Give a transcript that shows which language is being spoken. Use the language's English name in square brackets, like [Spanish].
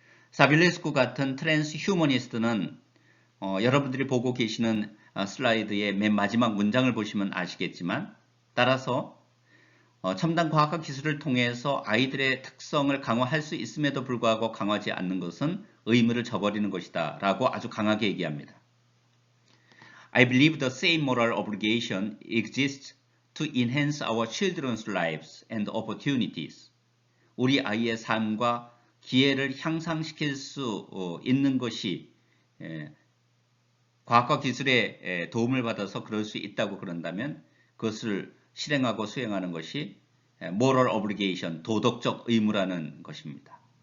[Korean] 사빌레스쿠 같은 트랜스 휴머니스트는 여러분들이 보고 계시는 슬라이드의 맨 마지막 문장을 보시면 아시겠지만 따라서 첨단 과학과 기술을 통해서 아이들의 특성을 강화할 수 있음에도 불구하고 강화하지 않는 것은 의무를 저버리는 것이다 라고 아주 강하게 얘기합니다. [English] I believe the same moral obligation exists to enhance our children's lives and opportunities. [Korean] 우리 아이의 삶과 기회를 향상시킬 수 있는 것이 과학과 기술의 도움을 받아서 그럴 수 있다고 그런다면 그것을 실행하고 수행하는 것이 [English] moral obligation, [Korean] 도덕적 의무라는 것입니다.